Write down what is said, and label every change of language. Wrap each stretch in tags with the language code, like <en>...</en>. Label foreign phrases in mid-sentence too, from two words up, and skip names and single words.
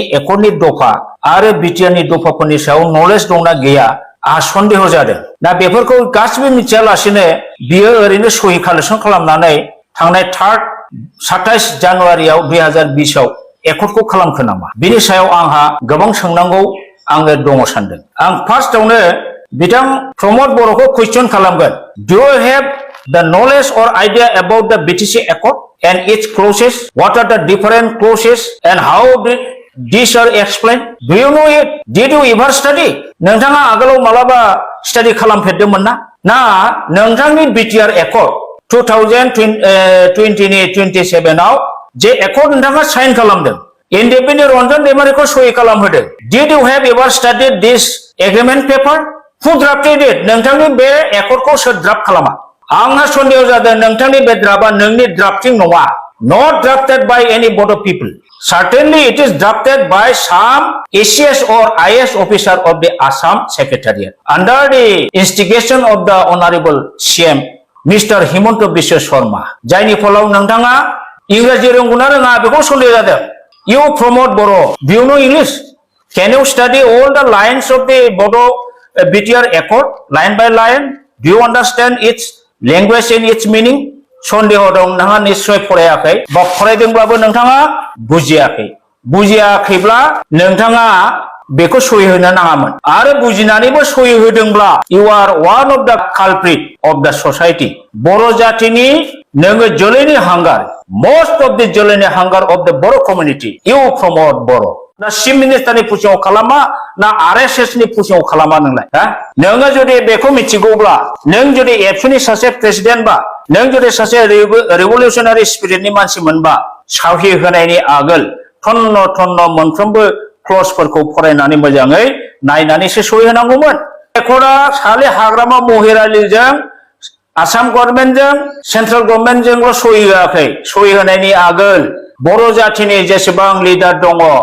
<brx>एकर्डनि दफा आरो बिटिआर नि दफाफोरनि सायाव नलेज दंना गैया आहा सन्देह जादों दा बेफोरखौ गासिबो मिथियालासेनो बियो ओरैनो सहि कालेक्शन खालामनानै थांनाय 27 जानुवारियाव 2020 आव एकर्डखौ खालामखो नामा बिनि सायाव आंहा गोबां सोंनांगौ आङो दङ सानदों आं फार्स्टआवनो बिथां प्रमोद बर'खौ क्वेश्चन खालामगोन</brx> <en>do you have the knowledge or idea about the BTC Accord and its clauses? What are the different clauses and how these are explained? Do you know it? Did you ever study?</en> <brx>नोंथाङा आगोलाव मालाबा स्टाडि खालामफेरदोंमोन ना? ना नोंथांनि BTR Accord 2020 नि 27 आव जे एकर्ड नोंथाङा साइन खालामदों इन्डिपेन्डेन्ट रन्जन दैमारिखौ सहि खालामहोदों</brx> <en>Did you have ever studied this agreement paper? Who drafted it?</en> <brx>नोंथांनि बे एकर्डखौ सोर ड्राफ्ट खालामा आंहा सन्देह जादों नोंथांनि बे ड्राफ्टआ नोंनि ड्राफ्टिं नङा</brx> <en>not drafted by any Bodo people certainly it is drafted by some ACS or IS officer of the Assam Secretariat under the instigation of the Honorable CM Mr. Himanta Biswa Sharma</en> <brx>जायनि फलाव नोंथाङा इंराजि रोंगौना रोङा बेखौ सन्देह जादों</brx> <en>You Promote Bodo do you know English can you study all the lines of the Bodo BTR Accord line by line do you understand its language and its meaning</en> <brx>सन्देह दं नोंहा निश्चय फरायाखै बा फरायदोंब्लाबो नोंथाङा बुजियाखैब्ला नोंथाङा बेखौ सहि होनो नाङामोन आरो बुजिनानैबो सहि होदोंब्ला</brx> <en>you are one of the culprit of the society</en> <brx>बर' जातिनि नोङो जोलैनि हांगार</brx> <en>most of the</en> <brx>जोलैनि हांगार</brx> <en>of the Bodo community you promote Bodo</en> <brx>ना चिफ मिनिस्टारनि पुसिङाव खालामा ना आरएसएस नि पुसिङाव खालामा नोंलाय नोङो जुदि बेखौ मिथिगौब्ला नों जुदि एबसुनि सासे प्रेसिडेन्ट बा नों जुदि सासे रिभलिउशनारि स्पिरिटनि मानसि मोनबा साहि होनायनि आगोल थन्न मोनफ्रोमबो क्लजफोरखौ फरायनानै मोजाङै नायनानैसो सहि होनांगौमोन एकर्डआ साले हाग्रामा महिलारिजों आसाम गभर्नमेन्टजों सेन्ट्रेल गभर्नमेन्टजोंल' सहि होआखै सहि होनायनि आगोल बर' जातिनि जेसेबां लिडार दङ</brx>